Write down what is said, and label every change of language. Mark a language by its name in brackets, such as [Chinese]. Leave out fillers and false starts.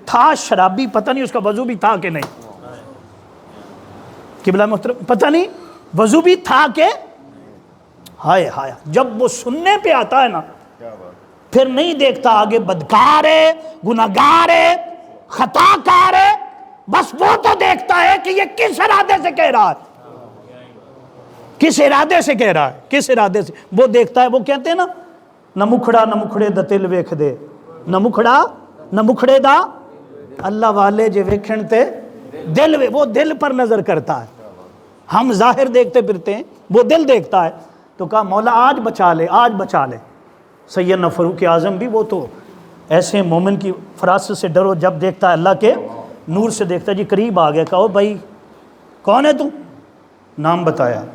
[Urdu] تھا شرابی، پتہ نہیں اس کا وضو بھی تھا کہ نہیں. قبلہ محترم پتہ نہیں وضو بھی تھا کہ. ہائے ہائے. جب وہ سننے پہ آتا ہے نا، پھر نہیں دیکھتا آگے بدکار ہے، گناہگار ہے، خطا کار ہے. بس وہ تو دیکھتا ہے کہ یہ کس ارادے سے کہہ رہا ہے، کس ارادے سے کہہ رہا ہے، کس ارادے سے. وہ دیکھتا ہے. وہ کہتے ہیں نا، [Punjabi] نہ مکھڑا نہ مکھڑے دا تل ویکھ دے، نہ مکھڑا نہ مکھڑے دا اللہ والے جے ویکھن تے دل. [Urdu] وہ دل پر نظر کرتا ہے. ہم ظاہر دیکھتے پھرتے ہیں، وہ دل دیکھتا ہے. تو کہا مولا آج بچا لے، آج بچا لے. سیدنا فاروق اعظم بھی وہ تو ایسے مومن کی فراست سے ڈرو جب دیکھتا ہے اللہ کے نور سے دیکھتا ہے. جی قریب آ گیا. کہو بھائی کون ہے تو؟ نام بتایا.